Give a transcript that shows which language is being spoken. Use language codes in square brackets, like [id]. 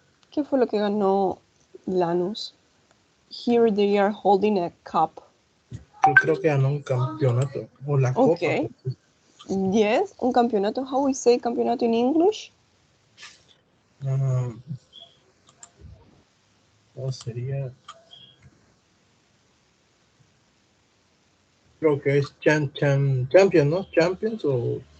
[es] ¿Qué fue lo que ganó Lanús? [en] Here they are holding a cup. [es] Yo creo que ganó un campeonato o la copa. [en] Okay. Yes, [es] un campeonato. [en] How we say campeonato in English? [es] ¿Cómo sería? Creo que es champion, ¿no? Champions o